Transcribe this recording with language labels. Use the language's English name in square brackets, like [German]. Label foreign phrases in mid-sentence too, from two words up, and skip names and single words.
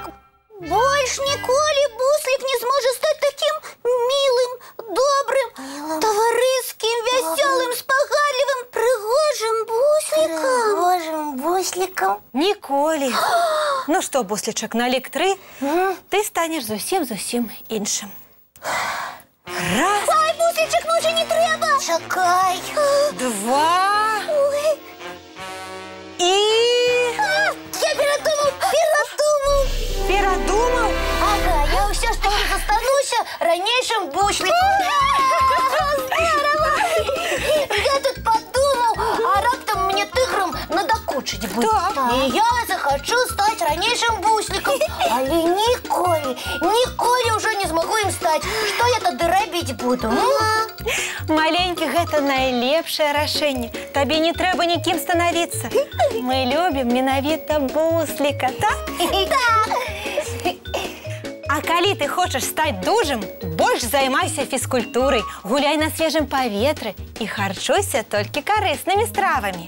[Belarusian] Больш ніколі Буслік не зможа стаць такім мілым, добрым, таварыскім, вясёлым, спагадлівым, прыгожым буслікам. Прыгожым буслікам. Ніколі. Ну што, буслічак, на лік 3 ты станеш зусім іншым. Раз, [Ukrainian] Ай, Буслічик, може не треба. Чекай. [Belarusian] два Ой. і... [Ukrainian] Я передумав. Передумав? Ага, я все ж таки застануся ранейшим бусликом. Я тут подумав, а раптом мені тигром надокучить буде. Так. І я захочу стати ранейшим бусликом. Але ніколи вже не змогу їм стати. Що я тоді робити буду? Маленький, [Belarusian] гэта найлепшае рашэнне. Табе не трэба нікім становіцца. Мы любім менавіта бусліка, так? Так. А калі ты хочаш стаць дужым, больш займайся фізкультурай, гуляй на свежым паветры і харчуйся толькі карыснымі стравамі.